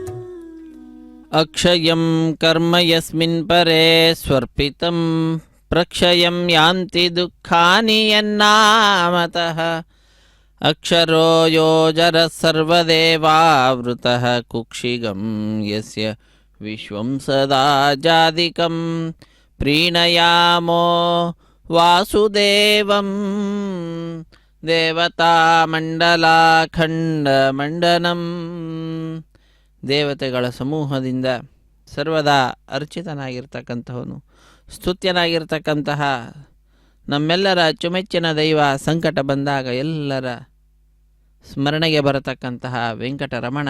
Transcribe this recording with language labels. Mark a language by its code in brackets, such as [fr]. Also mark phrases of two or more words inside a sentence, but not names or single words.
[sa] అక్షయం కర్మ యస్మిన్ పరే స్వర్పితం ప్రక్షయం యాంతి దుఃఖాని యన్నామతః అక్షరో యోజర సర్వదేవావృతః కుక్షిగం యస్య విశ్వం సదా జాదికం ప్రీణయామో వాసుదేవం [kn] ದೇವತಾಮಂಡಲಾಖಂಡಮಂಡನಂ ದೇವತೆಗಳ ಸಮೂಹದಿಂದ ಸರ್ವದಾ ಅರ್ಚಿತನಾಗಿರ್ತಕ್ಕಂಥವನು, ಸ್ತುತ್ಯನಾಗಿರ್ತಕ್ಕಂತಹ ನಮ್ಮೆಲ್ಲರ ಅಚ್ಚುಮೆಚ್ಚಿನ ದೈವ ಸಂಕಟ ಬಂದಾಗ ಎಲ್ಲರ ಸ್ಮರಣೆಗೆ ಬರತಕ್ಕಂತಹ ವೆಂಕಟರಮಣ.